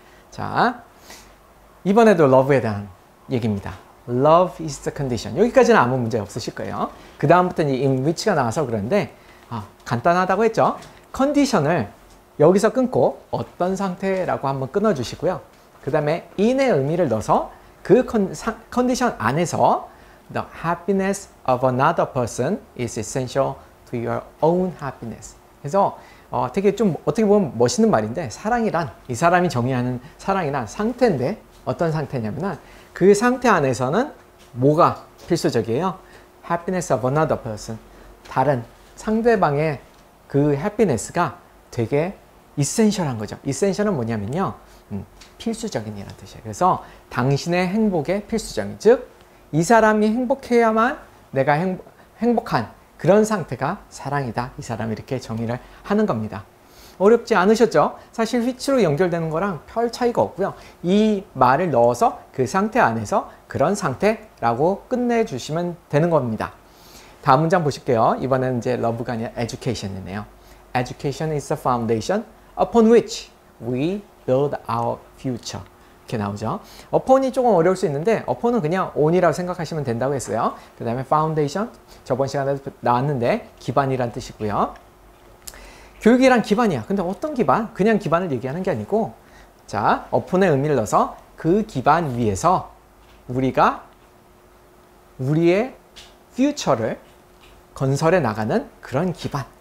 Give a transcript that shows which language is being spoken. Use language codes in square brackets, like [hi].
[ko] 자, 이번에도 love에 대한 얘기입니다. [en] Love is the condition. [ko] 여기까지는 아무 문제 없으실 거예요. 그 다음부터는 in which가 나와서 그런데 간단하다고 했죠? 컨디션을 여기서 끊고 어떤 상태라고 한번 끊어주시고요. 그 다음에 in의 의미를 넣어서 그 컨디션 안에서 [en] the happiness of another person is essential to your own happiness. [ko] 그래서 되게 좀 어떻게 보면 멋있는 말인데 사랑이란 이 사람이 정의하는 사랑이란 상태인데 어떤 상태냐면 그 상태 안에서는 뭐가 필수적이에요? [en] happiness of another person. [ko] 다른 상대방의 그 해피니스가 되게 이센셜한 거죠. 이센셜은 뭐냐면요. 필수적인 이라는 뜻이에요. 그래서 당신의 행복의 필수적인, 즉 이 사람이 행복해야만 내가 행복한 그런 상태가 사랑이다. 이 사람이 이렇게 정의를 하는 겁니다. 어렵지 않으셨죠? 사실 which로 연결되는 거랑 별 차이가 없고요. 이 말을 넣어서 그 상태 안에서 그런 상태라고 끝내주시면 되는 겁니다. 다음 문장 보실게요. 이번에는 이제 love가 아니라 education이네요. [en] Education is the foundation upon which we build our future. [ko] 이렇게 나오죠. upon이 조금 어려울 수 있는데 upon은 그냥 on이라고 생각하시면 된다고 했어요. 그 다음에 foundation, 저번 시간에도 나왔는데 기반이란 뜻이고요. 교육이란 기반이야. 근데 어떤 기반? 그냥 기반을 얘기하는 게 아니고 자, upon의 의미를 넣어서 그 기반 위에서 우리가 우리의 future를 건설해 나가는 그런 기반.